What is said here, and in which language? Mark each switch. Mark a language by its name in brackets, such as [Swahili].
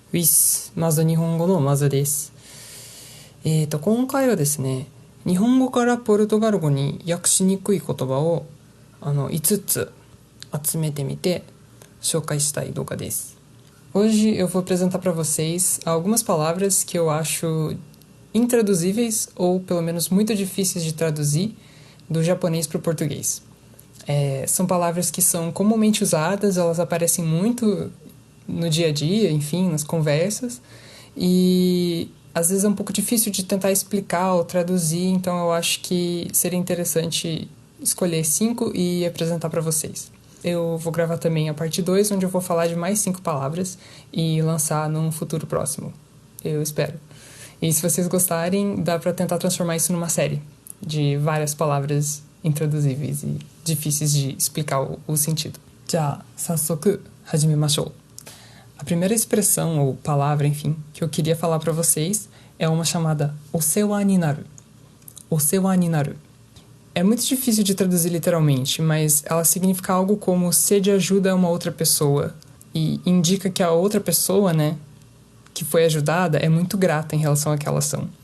[Japanese] ウィス、まず日本語のまずです。今回はですね、日本語からポルトガル語に訳しにくい言葉を5つ集めてみて紹介したい動画です。 [Portuguese] Hoje eu vou apresentar para vocês algumas palavras que eu acho intraduzíveis ou pelo menos muito difíceis de traduzir do japonês para o português. São palavras que são comumente usadas, elas aparecem muito no dia a dia, enfim, nas conversas, e às vezes é um pouco difícil de tentar explicar ou traduzir, então eu acho que seria interessante escolher 5 e apresentar para vocês. Eu vou gravar também a parte 2, onde eu vou falar de mais 5 palavras e lançar num futuro próximo. Eu espero. E se vocês gostarem, dá para tentar transformar isso numa série de várias palavras intraduzíveis e difíceis de explicar o sentido. [Japanese] Já, 早速始めましょう. [Portuguese] A primeira expressão ou palavra, enfim, que eu queria falar para vocês é uma chamada osewa ni naru. Osewa ni naru. É muito difícil de traduzir literalmente, mas ela significa algo como ser de ajuda a uma outra pessoa e indica que a outra pessoa, né, que foi ajudada é muito grata em relação àquela ação.